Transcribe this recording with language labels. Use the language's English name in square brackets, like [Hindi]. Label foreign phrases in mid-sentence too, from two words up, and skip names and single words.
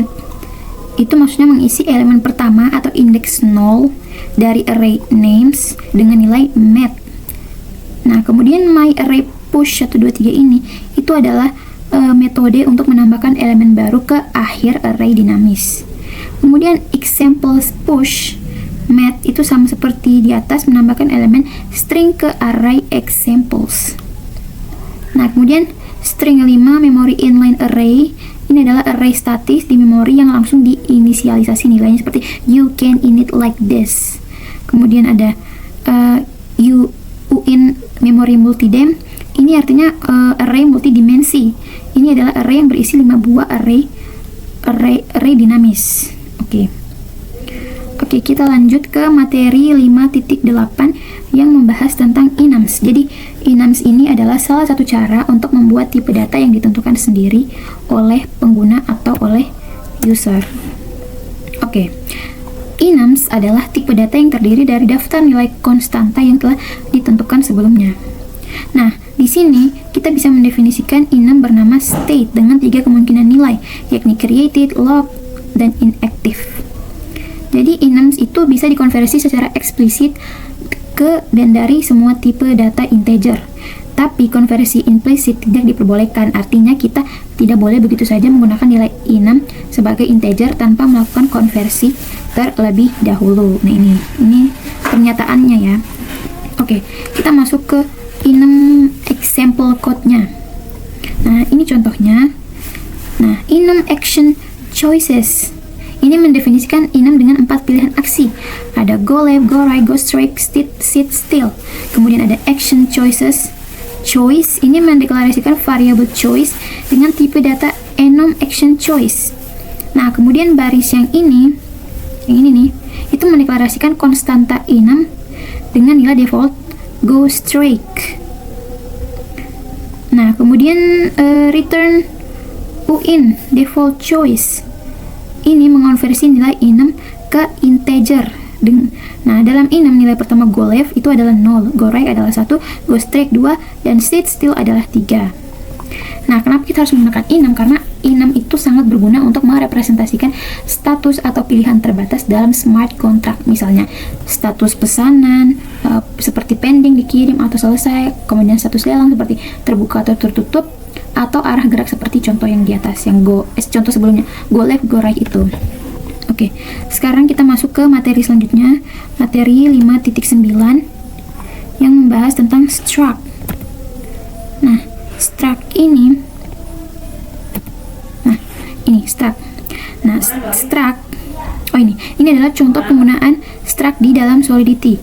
[Indonesian] Itu maksudnya mengisi elemen pertama atau indeks 0 dari array names dengan nilai math. Nah, kemudian my array push 1 2 3 ini itu adalah metode untuk menambahkan elemen baru ke akhir array dinamis. Kemudian examples push math itu sama seperti di atas, menambahkan elemen string ke array examples. Nah, kemudian string 5 memory inline array ini adalah array statis di memori yang langsung diinisialisasi nilainya seperti [English] you can init like this. [Indonesian] Kemudian ada uint memory multidem. Ini artinya array multidimensi. Ini adalah array yang berisi 5 buah array dinamis. Oke, kita lanjut ke materi 5.8 yang membahas tentang enums. Jadi, enums ini adalah salah satu cara untuk membuat tipe data yang ditentukan sendiri oleh pengguna atau oleh user. Oke. Enums adalah tipe data yang terdiri dari daftar nilai konstanta yang telah ditentukan sebelumnya. Nah, di sini kita bisa mendefinisikan enum bernama state dengan 3 kemungkinan nilai, yakni created, locked, dan inactive. Jadi enums itu bisa dikonversi secara eksplisit ke dan dari semua tipe data integer. Tapi konversi implisit tidak diperbolehkan. Artinya kita tidak boleh begitu saja menggunakan nilai enum sebagai integer tanpa melakukan konversi terlebih dahulu. Nah, ini pernyataannya ya. Oke, kita masuk ke enum example code-nya. Nah, ini contohnya. Nah, enum action choices ini mendefinisikan enum dengan 4 pilihan aksi. [English] Ada go left, go right, go straight, sit still. [Indonesian] Kemudian ada action choices. Choice ini mendeklarasikan variable choice dengan tipe data enum action choice. Nah, kemudian baris yang ini nih, itu mendeklarasikan konstanta enum dengan nilai default [English] go straight. [Indonesian] Nah, kemudian return uin default choice ini mengonversi nilai enum ke integer. Nah, dalam enum nilai pertama [English] go left [Indonesian] itu adalah 0, [English] go right [Indonesian] adalah 1, [English] go straight [Indonesian] 2, dan [English] sit still [Indonesian] adalah 3. Nah, kenapa kita harus menggunakan enum? Karena enum itu sangat berguna untuk merepresentasikan status atau pilihan terbatas dalam [English] smart contract. [Indonesian] Misalnya, status pesanan seperti pending, dikirim, atau selesai. Kemudian status lelang seperti terbuka atau tertutup, atau arah gerak seperti contoh yang di atas, yang contoh sebelumnya, [English] go left, go right itu. [Indonesian] Oke, sekarang kita masuk ke materi selanjutnya, materi 5.9 yang membahas tentang struct. Nah, struct ini struct. Nah, struct ini adalah contoh penggunaan struct di dalam Solidity.